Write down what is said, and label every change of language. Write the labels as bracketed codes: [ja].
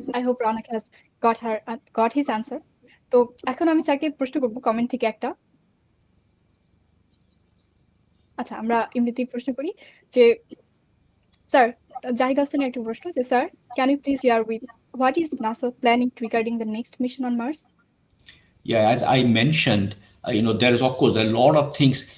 [en] I hope Ronak has got his answer. [bn] তো এখন আমি স্যারকে প্রশ্ন করব কমেন্ট থেকে একটা। আচ্ছা, আমরা এমনিতেই প্রশ্ন করি যে স্যার, জাহিদ হাসানের একটা প্রশ্ন যে [en] Sir, can you please share with what is NASA planning regarding the next mission on Mars? Yeah, as I mentioned, there is of course a lot of things.